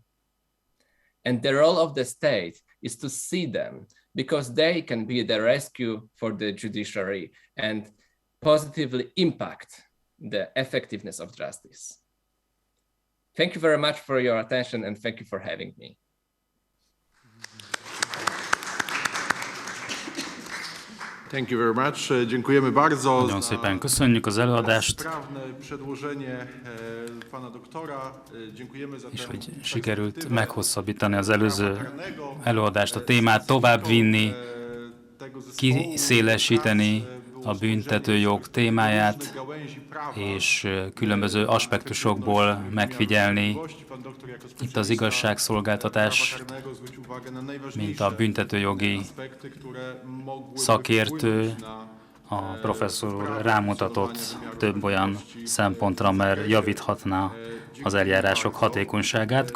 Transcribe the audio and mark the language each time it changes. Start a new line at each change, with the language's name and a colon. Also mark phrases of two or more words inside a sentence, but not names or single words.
English: And the role of the state is to see them because they can be the rescue for the judiciary and positively impact the effectiveness of justice. Thank you very much for your attention and thank you for having me. Thank you very much.
Polish: Dziękujemy bardzo.
Hungarian: Nagyon szépen köszönjük az előadást, és hogy sikerült meghosszabbítani az előző előadást, a témát továbbvinni, kiszélesíteni a büntetőjog témáját, és különböző aspektusokból megfigyelni itt az igazságszolgáltatás, mint a büntetőjogi szakértő, a professzor úr rámutatott több olyan szempontra, mert javíthatná az eljárások hatékonyságát.